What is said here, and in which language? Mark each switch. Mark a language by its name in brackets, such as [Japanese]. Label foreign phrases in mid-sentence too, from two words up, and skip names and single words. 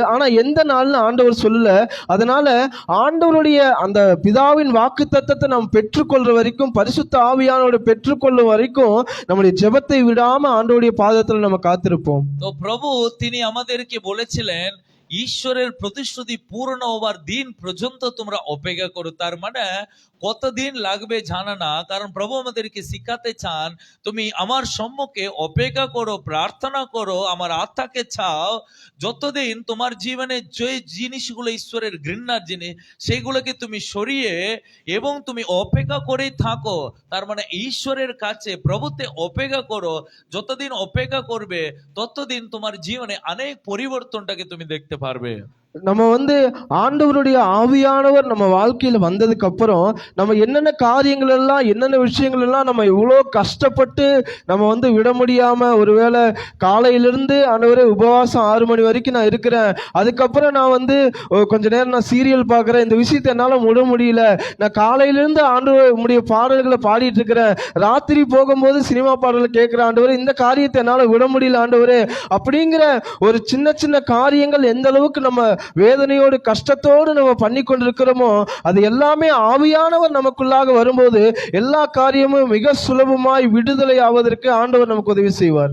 [Tamil] ஆனா எந்த நாள்னு ஆண்டவர் சொல்லல. அதனால ஆண்டவருடைய அந்த பிதாவின் வாக்குத்தத்தத்தை நாம் பெற்றுக்கொள்ற வரைக்கும், பரிசுத்த ஆவியானவரை பெற்றுக்கொள்ளும் வரைக்கும் நம்முடைய ஜெபத்தை விடாம ஆண்டவருடைய பாதத்துல நம்ம காத்திருப்போம். [Bangla] তো প্রভু তিনি আমাদেরকে বলেছিলেন ঈশ্বরের প্রতিশ্রুতি পূর্ণ হবার দিন পর্যন্ত তোমরা অপেক্ষা করো। তার মানে কতদিন লাগবে জানা না, কারণ প্রভু আমাদেরকে শিখাতে চান তুমি আমার সম্মুখে অপেক্ষা করো, প্রার্থনা করো, আমার আত্মাকে চাও। যতদিন তোমার জীবনে যে জিনিসগুলো ঈশ্বরের ঘৃণার জিনিস সেগুলোকে তুমি সরিয়ে এবং তুমি অপেক্ষা করেই থাকো। তার মানে ঈশ্বরের কাছে প্রভুতে অপেক্ষা করো। যতদিন অপেক্ষা করবে ততদিন তোমার জীবনে অনেক পরিবর্তনটাকে তুমি দেখতে পারবে। [Tamil] நம்ம ஆண்டவருடைய ஆவியானவர் நம்ம வாழ்க்கையில வந்ததுக்கு அப்புறம் நம்ம என்னென்ன காரியங்கள் எல்லாம், என்னென்ன விஷயங்கள் எல்லாம் நம்ம இவ்வளோ கஷ்டப்பட்டு நம்ம விட முடியாம, ஒருவேளை காலையிலிருந்து ஆண்டவரே உபவாசம் 6 மணி வரைக்கும் நான் இருக்கிறேன், அதுக்கப்புறம் நான் கொஞ்ச நேரம் நான் சீரியல் பார்க்குறேன், இந்த விஷயத்தை என்னால் விட முடியல, நான் காலையிலிருந்து ஆண்டவர் உம்முடைய பாடல்களை பாடிட்டு இருக்கிறேன், ராத்திரி போகும்போது சினிமா பாடல்களை கேட்குற ஆண்டவரே, இந்த காரியத்தை என்னால் விட முடியல ஆண்டவரே அப்படிங்கிற ஒரு சின்ன சின்ன காரியங்கள் எந்த அளவுக்கு நம்ம வேதனையோடு கஷ்டத்தோடு நம்ம பண்ணி கொண்டிருக்கிறோமோ, அது எல்லாமே ஆவியானவர் நமக்குள்ளாக வரும்போது எல்லா காரியமும் மிக சுலபமாய் விடுதலை ஆவதற்கு ஆண்டவர் நமக்கு உதவி செய்வார்।